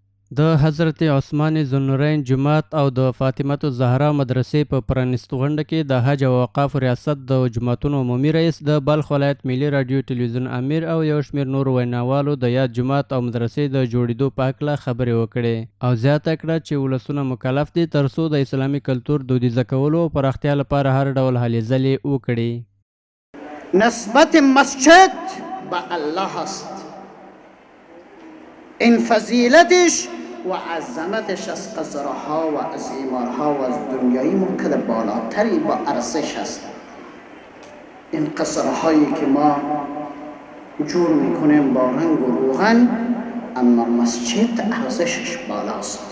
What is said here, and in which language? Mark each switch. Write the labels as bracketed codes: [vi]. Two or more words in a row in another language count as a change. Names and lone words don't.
[ps] د حضرت عثمان ذوالنورین جومات او د فاطمه الزهرا مدرسې په پرانیستو غونډه کې د حج او اوقافو ریاست د جوماتونو عمومي رئیس د بلخ ولایت ملي راډیو تلویزیون امیر او یو شمېر نورو ویناوالو د یاد جومات او مدرسې د جوړېدو په هکله خبرې وکړې او زیاته کړه چې ولسونه مکلف دي ترڅو د اسلامي کلتور دودیزه کولو او پراختیا لپاره هر ډول هلې ځلې وکړي. [fa] نسبت مسجد به الله است. این فضیلتش و عظمتش از قصرها و از عمارها و از دنیایی ممکن بالاتری با ارزش است. این قصرهایی که ما جور میکنیم با رنگ و روغن، اما مسجد ارزشش بالاست.